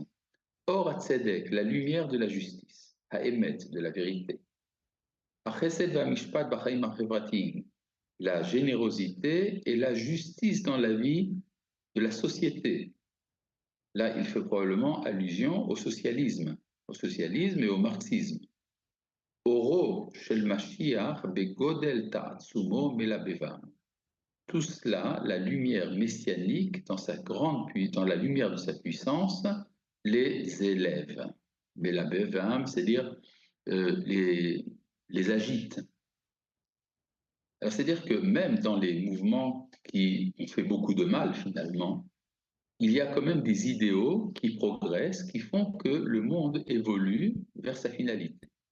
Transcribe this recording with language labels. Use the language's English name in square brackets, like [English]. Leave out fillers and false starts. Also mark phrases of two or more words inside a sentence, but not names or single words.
[French] Or, à Tzedek, la lumière de la justice, à Emet, de la vérité, la générosité et la justice dans la vie de la société. Là, il fait probablement allusion au socialisme et au marxisme. [Hebrew] אורו של משיח בגודל תעצומו מלבבם. [French] Tout cela, la lumière messianique, dans la lumière de sa puissance, les élève. Melabevam, c'est-à-dire les agite. Alors, c'est-à-dire que même dans les mouvements qui ont fait beaucoup de mal finalement, il y a quand même des idéaux qui progressent, qui font que le monde évolue vers sa finalité.